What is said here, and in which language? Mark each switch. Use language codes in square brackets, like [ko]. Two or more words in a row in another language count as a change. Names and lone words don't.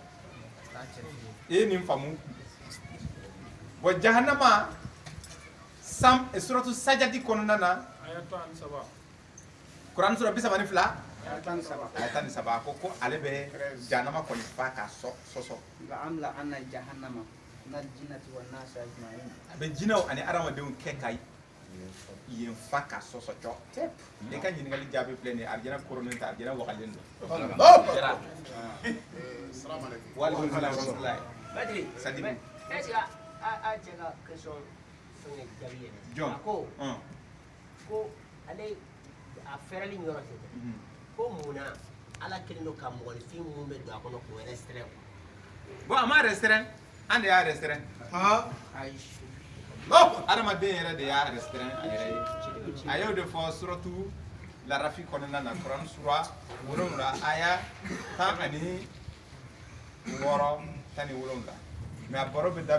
[bm] e nin famu wa jahannama sam suratu sajadi kɔnɔna na Quran surah 32 aya 17 ko ale bɛ jahannama kɔni fa ka sɔsɔ [ar] لأملأن جهنم من الجنة والناس أجمعين [bm] a bɛ jinɛw ani adamadenw kɛ ka yen fa ka sɔsɔ cɔ e ka ɲininkali jaabi filɛ nin ye arjana koronin ta arjana wakalen do [ar] وعليكم السلام ورحمة الله [bm] Badri, Sadibu. [fr] est-ce que [bm] a jega question fɛngɛ jaabi ye Jɔn? a ko ko ale a fɛrɛli yɔrɔ tɛ dɛ ko mun na ala kelen don ka mɔgɔnifin mun bɛ don a kɔnɔ k'o restreint bon a ma restreint an de y'a restreint adamaden yɛrɛ de y'a restreint a yɛrɛ ye a y'o de fɔ suratu larafi kɔnɔna na Quran sura 7 aya 16 17 mais a baro bɛ